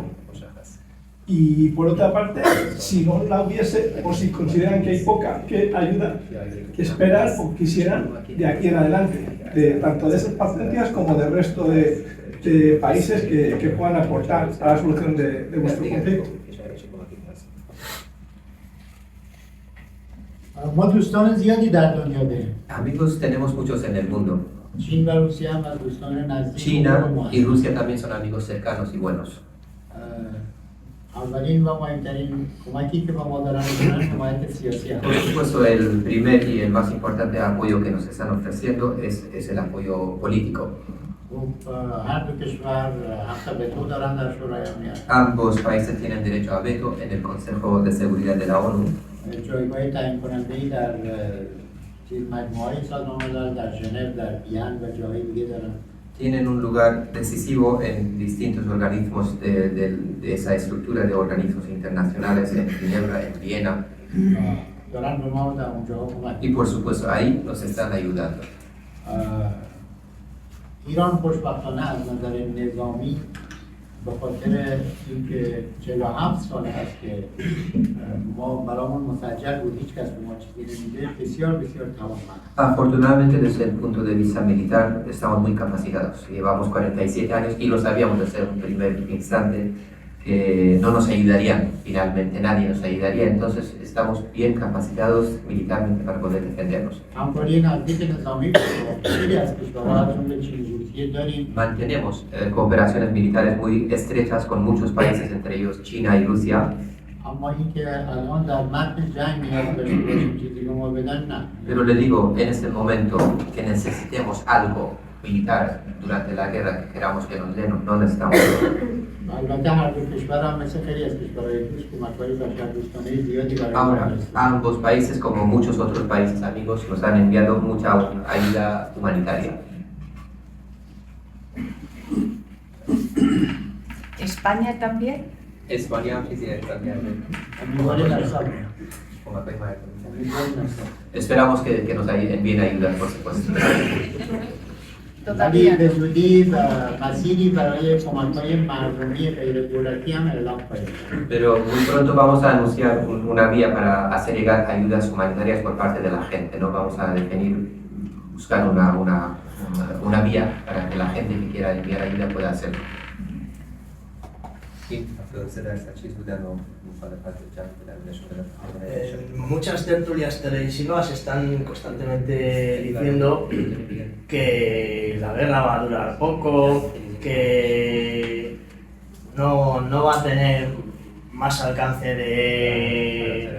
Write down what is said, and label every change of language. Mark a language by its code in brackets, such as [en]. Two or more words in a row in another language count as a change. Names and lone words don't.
[es] Y por otra parte, si no la hubiese, o si consideran que hay poca, ¿qué ayuda que esperan o quisieran de aquí en adelante? Tanto de esas potencias como del resto de países que puedan aportar a la solución de vuestro conflicto. [fa] ما دوستان زیادی در دنیا داریم. [es] Amigos tenemos muchos en el mundo. [fa] چین و روسیه هم از دوستان نزدیک [es] China [fa] ما [es] y Rusia también son amigos cercanos y buenos. [fa] اولین و مهمترین کمکی که به ما دارن میکنن حمایت سیاسی [es] Por supuesto, el primer y el más importante apoyo que nos están ofreciendo es el apoyo político. [fa] هر دو کشور حق وتو دارن در شورای امنیت. [es] Ambos países tienen derecho a veto en el Consejo de Seguridad de la ONU. [fa] جایگاه تعیین کننده‌ای در مجموعه سازمان ملل، در ژنو، در وین و جاهای دیگه دارن. [es] Tienen un lugar decisivo en distintos organismos de esa estructura de organismos internacionales, en Ginebra, en Viena. [fa] دارن به ما در اونجا کمک. [es] Y por supuesto ahí nos están ayudando. [fa] ایران خوشبختانه از نظر نظامی به خاطر اینکه 47 سال هست که ما برامون مسجل بود، هیچ کس به ما چیزی نمیده، بسیار بسیار توانمند. [es] Afortunadamente, desde el punto de vista militar, estamos muy capacitados. Llevamos 47 años y lo sabíamos desde un primer instante que no nos ayudarían, finalmente nadie nos ayudaría, entonces estamos bien capacitados militarmente para poder defendernos. [fa] همکاری نزدیک نظامی با خیلی از کشورها جمله چین و روسیه داریم. [es] Mantenemos cooperaciones militares muy estrechas con muchos países, entre ellos China y Rusia. [fa] اما اینکه الان در متن جنگ نیاز داشته باشیم چیزی به ما بدن نه. [es] Pero le digo, en este momento que necesitemos algo militar durante la guerra que queramos que nos den, no necesitamos. [fa] البته هر دو کشور هم مثل خیلی از کشورهای دوست کمک‌های بشردوستانه زیادی برای ما [es] Ahora, [fa] هست. [es] ambos países, como muchos otros países amigos, nos han enviado mucha ayuda humanitaria. ¿España también? España quisiera también. [fa] امیدواریم در صبر. [es] Esperamos que nos envíen ayuda, por supuesto. [fa] ولی [es] Todavía [fa] به [es] no. [fa] زودی و مسیری برای کمک‌های مردمی غیر دولتی هم اعلام خواهیم کرد. [es] Pero muy pronto vamos a anunciar una vía para hacer llegar ayudas humanitarias por parte de la gente, ¿no? Vamos a definir, buscar una vía para que la gente que quiera enviar ayuda pueda hacerlo. Muchas tertulias televisivas están constantemente diciendo que la guerra va a durar poco, que no va a tener más alcance de semanas.